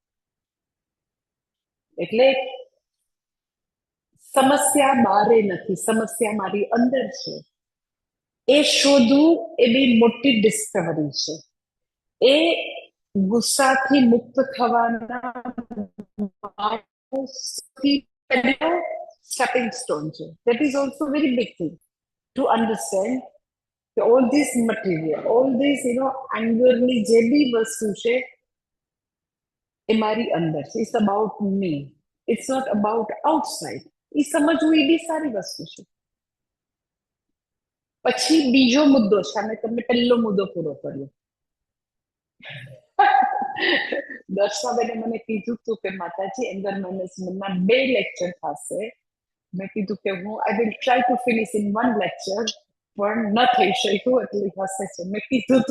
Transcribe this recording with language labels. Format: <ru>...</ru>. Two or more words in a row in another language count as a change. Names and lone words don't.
<gu>એટલે સમસ્યા બારે નથી, સમસ્યા મારી અંદર છે. એ શોધવું એ બી મોટી ડિસ્કવરી છે. એ ગુસ્સાથી મુક્ત થવાના</gu> <en>stepping stone</en> <gu>છે.</gu> <en>That is also very big thing to understand that all this material, all this, anger</en> <gu>ની જે બી વસ્તુ છે એ મારી અંદર છે.</gu> <en>It's about me. It's not about outside.</en> <gu>એ સમજવું એ બી સારી વસ્તુ છે. પછી બીજો મુદ્દો છે, અમે તમને પહેલો મુદ્દો પૂરો કર્યો. દર્શનાબેને મને કીધું હતું કે માતાજી</gu> <en>anger managementના</en> <gu>2 લેક્ચર થશે. મેં કીધું કે હું</gu> <en>I will try to finish in 1 lecture,</en> <gu>પણ ન થઈ શક્યું, એટલે હશે છે મેં કીધું હતું.</gu>